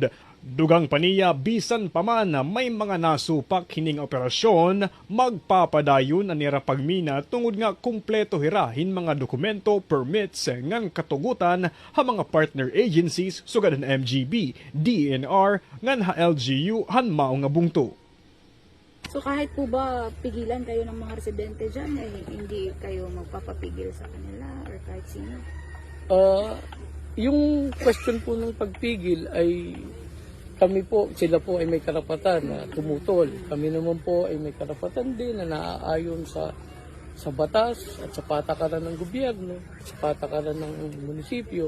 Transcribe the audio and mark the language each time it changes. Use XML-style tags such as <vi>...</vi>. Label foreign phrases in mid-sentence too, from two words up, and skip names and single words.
<war>Dugang paniya bisan paman may mga nasupak hining operasyon magpapadayon ang nira pagmina tungod nga kumpleto hirahin mga dokumento, permits ngan katugutan ha mga</war> <en>partner agencies</en> <war>sugad ang MGB, DNR ngan ha LGU han mao nga bungto.</war> <tl>So kahit po ba pigilan kayo ng mga residente dyan, hindi kayo magpapapigil sa kanila or kahit sino? Yung question po ng pagpigil ay kami po, sila po ay may karapatan na tumutol. Kami naman po ay may karapatan din na naaayon sa batas at sa patakaran ng gobyerno, sa patakaran ng munisipyo.</tl>